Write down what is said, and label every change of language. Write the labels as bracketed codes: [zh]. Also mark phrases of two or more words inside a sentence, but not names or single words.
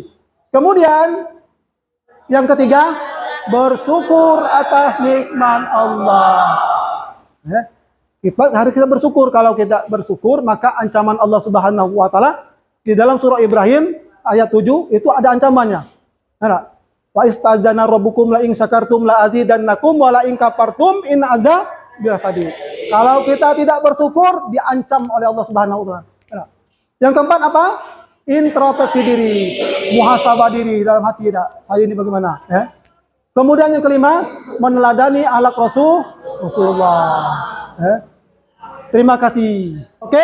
[id] Kemudian yang ketiga, bersyukur atas nikmat Allah. Harus kita bersyukur. Kalau kita bersyukur, maka ancaman Allah [ar] سبحانه وتعالى [id] di dalam surah Ibrahim ayat 7 itu ada ancamannya. [ar] وإذ تأذن ربكم لئن شكرتم لأزيدنكم ولئن كفرتم إن عذابي لشديد. [id] Kalau kita tidak bersyukur, diancam oleh Allah [ar] سبحانه وتعالى. [id] Yang keempat apa? Introspeksi diri, muhasabah diri dalam hati. Saya ini bagaimana? Kemudian yang kelima, meneladani akhlak Rasulullah. Terima kasih. Oke?